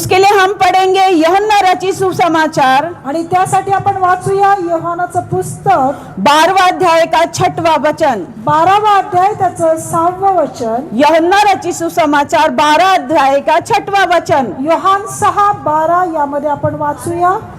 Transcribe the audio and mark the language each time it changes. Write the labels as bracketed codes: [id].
[hi] उसके लिए हम पढ़ेंगे यूहन्ना रचित सुसमाचार [mr] आणि त्यासाठी आपण वाचूया योहानाचं पुस्तक [hi] 12वां अध्याय का 6वां वचन। [mr] 12वा अध्याय त्याचं 6वं वचन। [hi] यूहन्ना रचित सुसमाचार 12 अध्याय का 6वां वचन। [mr] योहान 6:12 यामध्ये आपण वाचूया।